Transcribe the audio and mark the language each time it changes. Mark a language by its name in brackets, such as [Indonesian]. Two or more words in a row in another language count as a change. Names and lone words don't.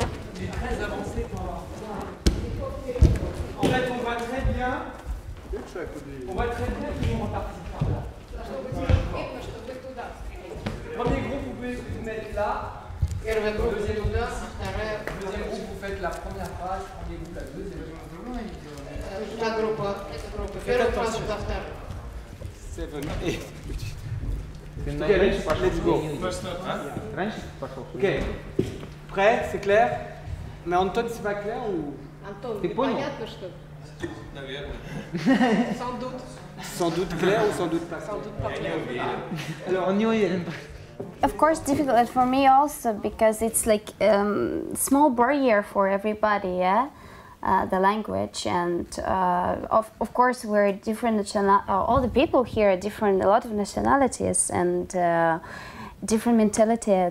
[French] Il est très avancé pour avoir ça. En fait, on voit très bien. On voit très bien qu'ils vont repartir par là. Premier groupe, vous pouvez vous mettre là. Deuxième groupe, vous faites la première phrase. Premier groupe, la deuxième. [English] Seven, eight. Ok, let's go. Ok. [French] Prêt, c'est clair? Mais Anton, c'est pas clair ou? [Russian] Антон, Ты понял? понятно, что? Наверное. [French] Sans doute. Sans doute clair ou sans doute pas? Sans doute pas clair. Alors, on n'y est. [English] Of course, difficult for me also because it's like small barrier for everybody, yeah, the language, and of course we're different. All the people here are different, a lot of nationalities and different mentalities.